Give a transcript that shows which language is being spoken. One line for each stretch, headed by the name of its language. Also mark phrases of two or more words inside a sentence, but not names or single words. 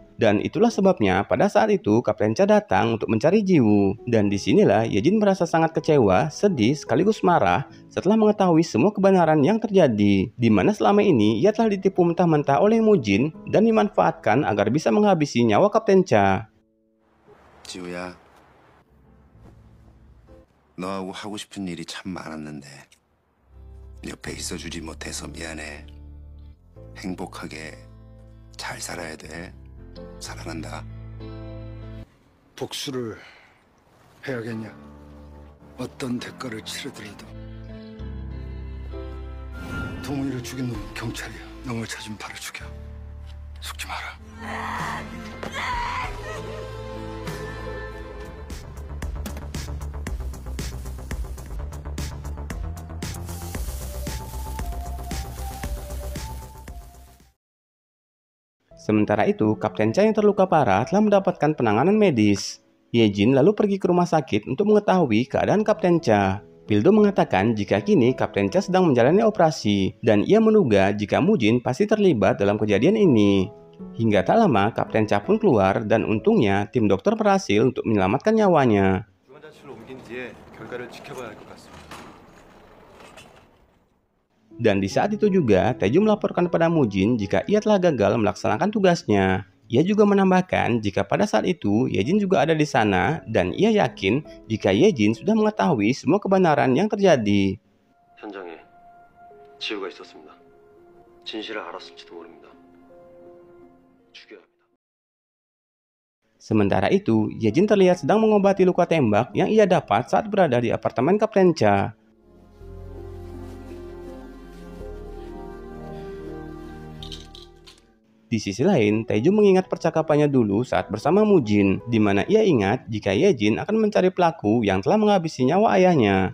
Indonesian: Dan itulah sebabnya pada saat itu Kapten Cha datang untuk mencari Jiwoo. Dan disinilah Yejin merasa sangat kecewa, sedih sekaligus marah setelah mengetahui semua kebenaran yang terjadi, di mana selama ini ia telah ditipu mentah-mentah oleh Mujin dan dimanfaatkan agar bisa menghabisi nyawa Kapten Cha.
Korean: 지우야, 너하고 하고 싶은 일이 참 많았는데 옆에 있어주지 못해서 미안해. 행복하게 잘 살아야 돼. 사랑한다. 복수를 해야겠냐? 어떤 대가를 치르더라도. 동훈이를 죽인 놈 경찰이야. 놈을 찾으면 바로 죽여. 속지 마라.
Indonesian: Sementara itu, Kapten Cha yang terluka parah telah mendapatkan penanganan medis. Yejin lalu pergi ke rumah sakit untuk mengetahui keadaan Kapten Cha. Pildo mengatakan jika kini Kapten Cha sedang menjalani operasi, dan ia menduga jika Mujin pasti terlibat dalam kejadian ini. Hingga tak lama Kapten Cha pun keluar dan untungnya tim dokter berhasil untuk menyelamatkan nyawanya.
Korean: 중환자실로 옮긴 뒤에 결과를 지켜봐야 할 것 같습니다.
Indonesian: Dan di saat itu juga Taeju melaporkan pada Mujin jika ia telah gagal melaksanakan tugasnya. Ia juga menambahkan jika pada saat itu Yejin juga ada di sana dan ia yakin jika Yejin sudah mengetahui semua kebenaran yang terjadi.
Korean: 현장에 지우가 있었습니다. 진실을 알았을지도 모릅니다. 죽여야 합니다.
Indonesian: Sementara itu, Yejin terlihat sedang mengobati luka tembak yang ia dapat saat berada di apartemen Kapten Cha. Di sisi lain, Taeju mengingat percakapannya dulu saat bersama Mujin, di mana ia ingat jika Yejin akan mencari pelaku yang telah menghabisi nyawa ayahnya.